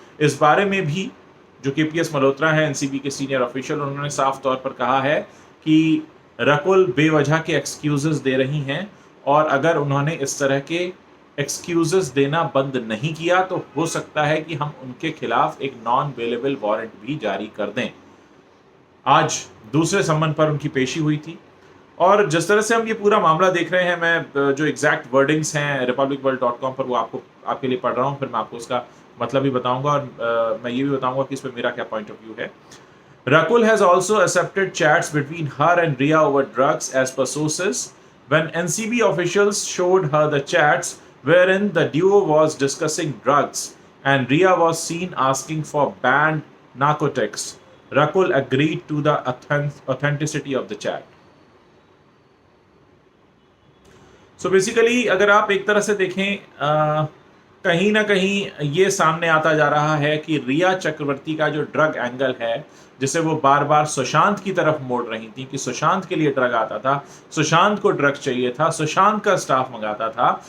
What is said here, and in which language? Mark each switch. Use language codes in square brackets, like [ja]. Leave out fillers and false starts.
[hi] इस बारे में भी जो केपीएस मल्होत्रा है, एनसीबी के सीनियर ऑफिशियल, उन्होंने साफ तौर पर कहा है कि रकुल बेवजह के एक्सक्यूजेस दे रही हैं और अगर उन्होंने इस तरह के एक्सक्यूजेस देना बंद नहीं किया तो हो सकता है कि हम उनके खिलाफ एक नॉन बेलेबल वारंट भी जारी कर दें। आज दूसरे सम्मन पर उनकी पेशी हुई थी और जिस तरह से हम ये पूरा मामला देख रहे हैं, मैं जो एग्जैक्ट वर्डिंग्स हैं republicworld.com पर वो आपके लिए पढ़ रहा हूँ, फिर मैं आपको उसका मतलब भी बताऊंगा और मैं ये भी बताऊंगा कि इस पर मेरा क्या पॉइंट ऑफ व्यू है। [en] Rakul has also accepted chats between her and Riya over drugs as per sources. When NCB officials showed her the chats wherein the duo was discussing drugs and Riya was seen asking for banned narcotics, Rakul agreed to the authenticity of the chat. So basically [hi] अगर आप एक तरह से देखें, कहीं ना कहीं ये सामने आता जा रहा है कि रिया चक्रवर्ती का जो ड्रग एंगल है, जिसे वो बार बार सुशांत की तरफ मोड़ रही थी कि सुशांत के लिए ड्रग आता था, सुशांत को ड्रग चाहिए था, सुशांत का स्टाफ मंगाता था।